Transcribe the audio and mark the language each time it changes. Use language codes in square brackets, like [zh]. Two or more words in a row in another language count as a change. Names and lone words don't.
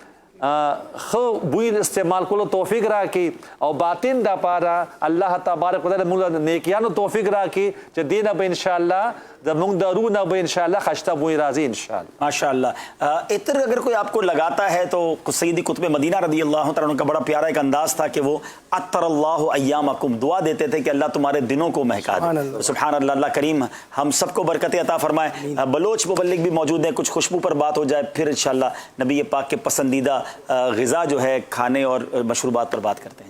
[ps] ښه بوی استعمال کولو توفیق راکړي او باطن دپاره [ar] الله تبارک وتعالی [ps] موږ له نیکیانو توفیق راکړي چې دې نه به انشاءالله زموږ د روح نه به انشاءاللہ خشته بوئی راضی انشاءاللہ [ur] ماشاءاللہ. عطر اگر کوئی آپ کو لگاتا ہے تو سیدی قطب مدینہ [ar] رضی اللہ تعالیٰ عنہ [ur] کا بڑا پیارا ایک انداز تھا کہ وہ [ar] عطر اللہ ایامکم [ur] دعا دیتے تھے کہ اللہ تمہارے دنوں کو مہکا دے. [ar] سبحان اللہ. [ur] اللہ کریم ہم سب کو برکت عطا فرمائے. بلوچ مبلغ بھی موجود ہیں, کچھ خوشبو پر بات ہو جائے پھر انشاءاللہ نبی پاک کے پسندیدہ غذا جو ہے کھانے اور مشروبات پر بات کرتے ہیں.